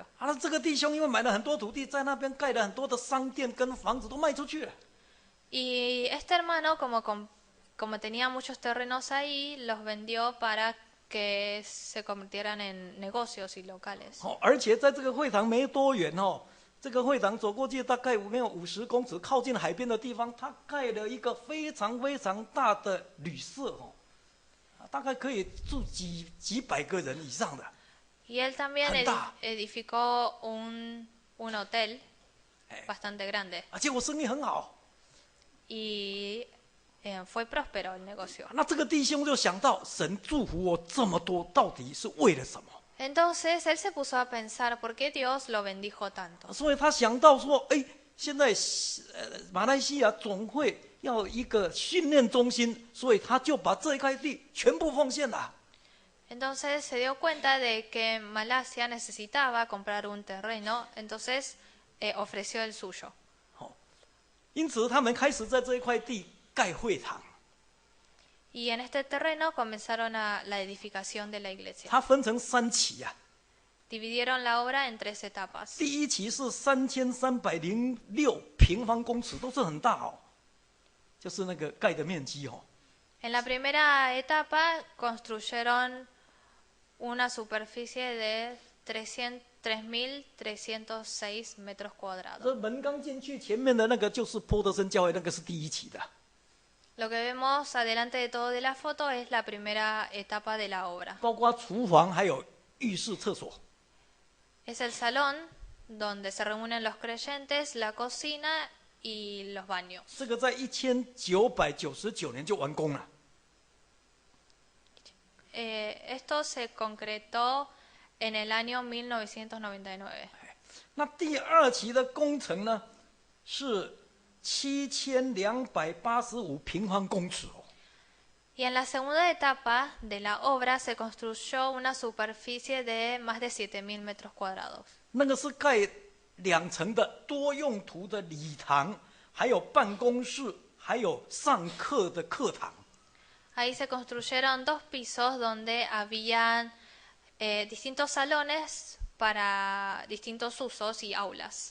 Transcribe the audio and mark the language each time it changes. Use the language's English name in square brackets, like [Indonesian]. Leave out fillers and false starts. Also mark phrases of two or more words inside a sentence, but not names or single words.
[Chinese] 啊，那这个弟兄因为买了很多土地，在那边盖了很多的商店跟房子都卖出去了。 [Spanish] Y este hermano, como tenía muchos terrenos ahí, los vendió para que se convirtieran en negocios y locales. [Chinese] 哦，而且在这个会堂没多远哦，这个会堂走过去大概没有50公尺，靠近海边的地方，他盖了一个非常非常大的旅社哦，大概可以住几百个人以上的。 [Spanish] Y él también Anda. edificó un hotel bastante grande. [Chinese] 啊，结果生意很好。 [Spanish] Y fue próspero el negocio. [Chinese] 那这个弟兄就想到，神祝福我这么多，到底是为了什么？ [Spanish] Entonces él se puso a pensar por qué Dios lo bendijo tanto. [Chinese] 所以他想到说，哎，现在马来西亚总会要一个训练中心，所以他就把这一块地全部奉献了。 [Spanish] Entonces se dio cuenta de que Malasia necesitaba comprar un terreno, entonces ofreció el suyo. [Chinese] 因此他们开始在这一块地盖会堂。 [Spanish] Y en este terreno comenzaron la edificación de la iglesia. [Chinese] 它分成3期啊。 [Spanish] Dividieron la obra en 3 etapas. [Chinese] 第1期是3306平方公尺，都是很大哦，就是那个盖的面积哦。 [Spanish] En la primera etapa construyeron una superficie de 3.306 metros [Chinese] 这 [Spanish] cuadrados. [Chinese] 门刚进去，前面的那个就是波德森教会，那个是第1期的。 [Spanish] Lo que vemos adelante de todo de la foto es la primera etapa de la obra. [Chinese] 包括厨房还有浴室、厕所。 [Spanish] Es el salón donde se reúnen los creyentes, la cocina y los baños. [Chinese] 这个在1999年就完工了。 [Spanish] Esto se concretó en el año 1999. [Chinese] 那第2期的工程呢，是7285平方公尺哦。 [Spanish] Y en la segunda etapa de la obra se construyó una superficie de más de 7.000 metros cuadrados. [Chinese] 那个是盖2层的多用途的礼堂，还有办公室，还有上课的课堂。 [Spanish] Ahí se construyeron 2 pisos donde habían distintos salones para distintos usos y aulas.